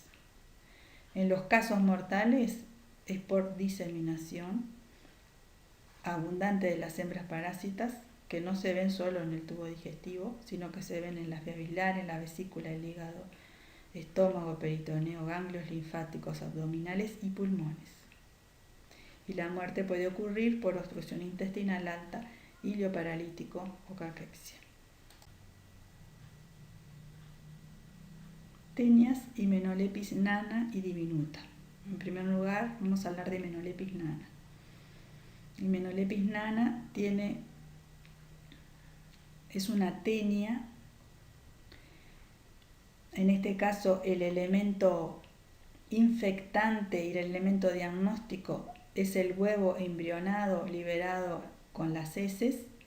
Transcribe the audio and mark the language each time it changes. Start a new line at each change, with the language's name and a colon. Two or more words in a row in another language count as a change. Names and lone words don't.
Spanish: En los casos mortales es por diseminación abundante de las hembras parásitas, que no se ven solo en el tubo digestivo, sino que se ven en las vías biliares, en la vesícula, el hígado, estómago, peritoneo, ganglios linfáticos abdominales y pulmones. Y la muerte puede ocurrir por obstrucción intestinal alta, ilioparalítico o caquexia. Tenias, Hymenolépis nana y diminuta. En primer lugar, vamos a hablar de Hymenolépis nana. Hymenolépis nana es una tenia. En este caso, el elemento infectante y el elemento diagnóstico es el huevo embrionado liberado con las heces,